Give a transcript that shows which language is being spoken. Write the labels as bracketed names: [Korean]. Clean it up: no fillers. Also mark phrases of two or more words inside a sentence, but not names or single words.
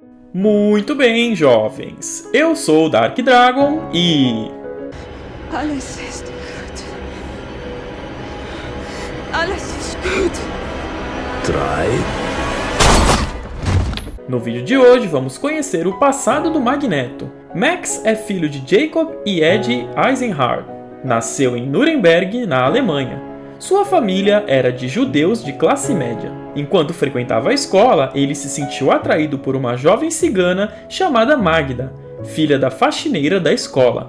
[Portuguese] Muito bem, jovens. Eu sou o Dark Dragon e... [German] Alles ist gut. Alles ist gut. [Portuguese] 3. No vídeo de hoje vamos conhecer o passado do Magneto. Max é filho de Jacob e Eddie Eisenhardt. Nasceu em Nuremberg, na Alemanha. Sua família era de judeus de classe média. Enquanto frequentava a escola, ele se sentiu atraído por uma jovem cigana chamada Magda, filha da faxineira da escola.